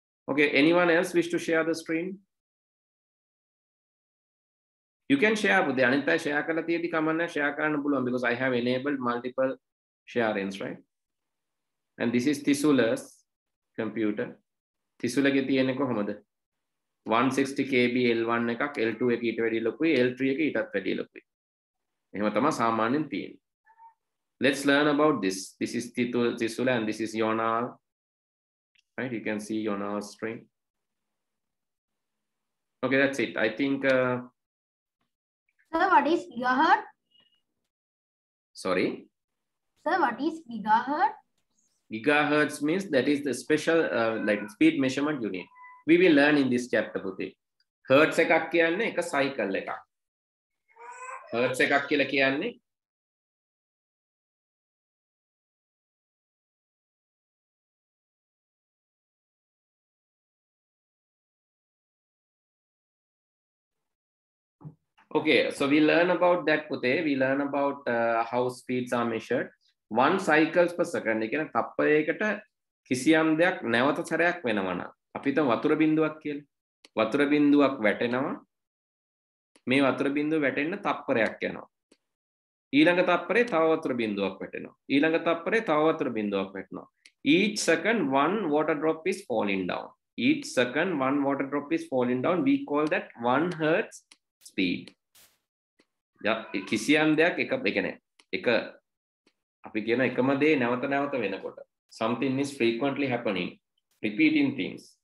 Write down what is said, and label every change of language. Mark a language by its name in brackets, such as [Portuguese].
[English] Okay, anyone else wish to share the screen? You can share, but the Anita [Sinhala] share kala tiyedi kamanna share karana puluwan [English] because I have enabled multiple sharings, right? And this is Thisula's computer. Thisula [Sinhala] ge tiyenne කොහමද? 160 KB L1 එකක් L2 එක ඊට වැඩිය ලොකුයි L3 එක ඊටත් වැඩිය ලොකුයි. එහෙම තමයි සාමාන්‍යයෙන් තියෙන්නේ. [English] Let's learn about this. This is Thisula and this is Yonal. Right? You can see Yonal's string. Okay, that's it. I think. Sir, what is gigahertz? Sorry. Sir, what is gigahertz? Gigahertz means that is the special like speed measurement unit. We will learn in this chapter. [Sinhala] පුතේ. Hertz එකක් කියන්නේ එක cycle එකක්. Hertz එකක් කියලා කියන්නේ Okay, so we learn about that පුතේ. [English] We learn about how speeds are measured. 1 cycles per second. [Sinhala] ඒ කියන්නේ තප්පරයකට කිසියම් දෙයක් නැවත සැරයක් වෙනවා නම් අපි හිතමු වතුර බින්දුවක් කියලා. වතුර බින්දුවක් වැටෙනවා. මේ වතුර බින්දුව වැටෙන්න තප්පරයක් යනවා. ඊළඟ තප්පරේ තව වතුර බින්දුවක් වැටෙනවා. ඊළඟ තප්පරේ තව වතුර බින්දුවක් වැටෙනවා. [English] Each second one water drop is falling down. Each second one water drop is falling down. We call that 1 hertz speed. [Sinhala] කිසියම් දෙයක් එක කියන්නේ එක අපි කියන එකම දේ නැවත නැවත වෙනකොට [English] something is frequently happening, repeating things.